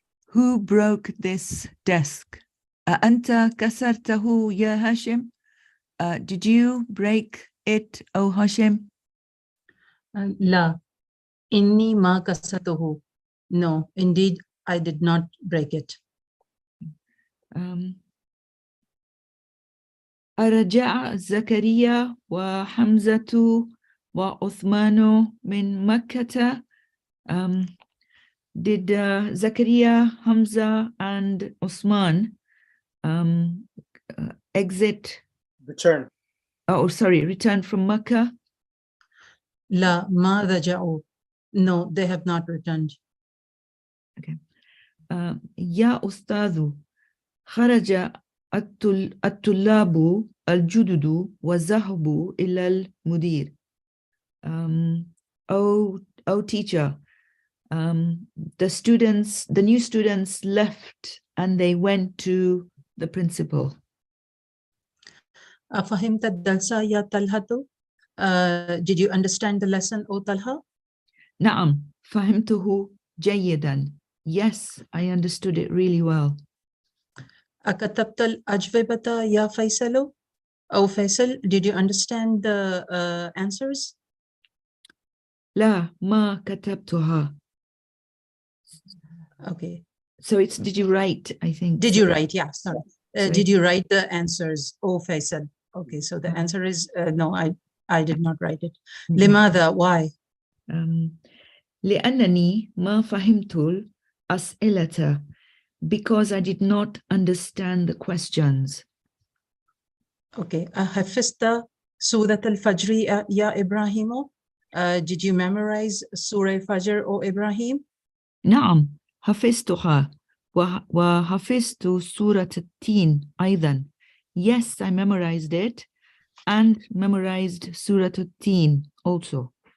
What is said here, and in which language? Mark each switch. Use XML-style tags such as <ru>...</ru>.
<en>Who broke this desk?</en> <ar>Anta kasartahu ya Hashim?</ar> <en>Did you break it, O Hashim?</en> <ar>La. Inni ma kasatuhu.</ar> <en>No, indeed, I did not break it.</en> <ar>أرجع زكريا وحمزة وعثمان من مكة.</ar> <en>Did Zakaria, Hamza, and Usman exit? Return. Oh, sorry, return from Mecca?</en> <ar>La ma raja'u.</ar> <en>No, they have not returned.</en> <ar>يا أستاذ خرج الطلاب الجدد وذهبوا إلى المدير.</ar> <en>Oh teacher, the new students left and they went to the principal.</en> <ar>أفهمت الدرس يا طلحة?</ar> <en>Did you understand the lesson, O Talha?</en> <ar>نعم فهمته جيدا.</ar> <en>Yes, I understood it really well.</en> <ar>أكتبت الأجوبة يا فيصل?</ar> <en>Oh Faisal, did you understand the answers?</en> <ar>لا ما كتبتها.</ar> <en>Okay. So it's did you write, I think. Did you write? Yeah, sorry. Sorry. Did you write the answers, O Faisal? Okay, so the answer is no, I did not write it.</en> <ar>لماذا?</ar> <en>Why?</en> <ar>لأنني ما فهمت الأسئلة,</ar> <en>because I did not understand the questions. Okay.</en> <ar>حفظت سورة الفجر يا إبراهيم?</ar> <en>Did you memorize Surah Fajr, O Ibrahim?</en> <ar>نعم حفظتها وحفظت سورة التين أيضا.</ar> <en>Yes, I memorized it and memorized Surah التين also.</en>